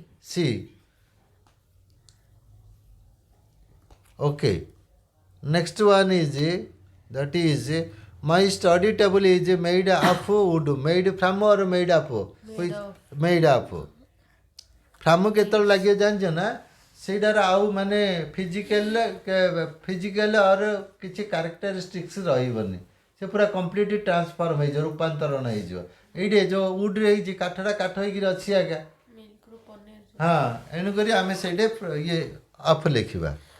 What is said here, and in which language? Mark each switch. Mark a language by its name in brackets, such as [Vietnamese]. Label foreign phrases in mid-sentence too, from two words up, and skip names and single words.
[English] C. Okay. Next one is that is my study table is made of wood. Made from or made up? Made of. Made up. From [Odia] କେତେବେଳେ ଲାଗିବ ଜାଣିଛ ନା? ସେଇଟାର ଆଉ ମାନେ [English] physical or [Odia] କିଛି କ୍ୟାରେକ୍ଟରିଷ୍ଟିକ୍ସ ରହିବନି, ସେ ପୁରା [English] complete transform [Odia] ହେଇଯିବ, ରୂପାନ୍ତରଣ ହେଇଯିବ. ଏଇଠି ଯେଉଁ ଉଡ଼୍ରେ ହେଇଛି, କାଠଟା କାଠ ହେଇକିରି ଅଛି ଆଜ୍ଞା. Milk ରୁ ପନିର. ହଁ, ଏଣୁକରି ଆମେ ସେଇଠି ଇଏ ଅଫ୍ ଲେଖିବା.